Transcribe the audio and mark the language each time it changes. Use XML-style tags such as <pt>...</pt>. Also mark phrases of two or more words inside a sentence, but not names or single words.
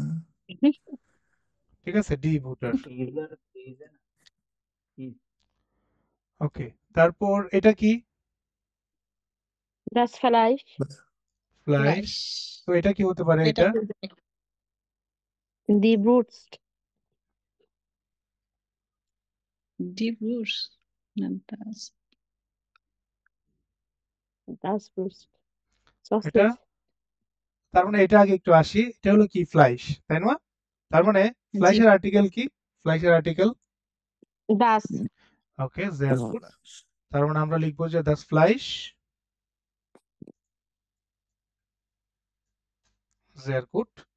<bn>ঠিক আছে,</bn> <de>die Butter.</de> <bn>ওকে, তারপর এটা কি?</bn> <de>das Fleisch, ফ্লাইশ। ফ্লাইশ</de> <bn>তো এটা কি হতে পারে? এটা এটা ফ্রিজে রাখি।</bn> <de>die Brust,</de> <bn>ডিপ রুটস না das</bn> <de>das Brust,</de> <bn>এটা,</bn> <en>sausage,</en> <bn>তার মানে এটা আগে একটু আসি, এটা হলো কি ফ্লাইশ, তাই না? তার মানে জি ফ্লাইশের আর্টিকেল কি? ফ্লাইশের আর্টিকেল,</bn> <de>das,</de> <bn>ওকে,</bn> <de>sehr gut.</de> <bn>তার মানে আমরা লিখবো যে</bn> <de>das Fleisch, sehr gut.</de>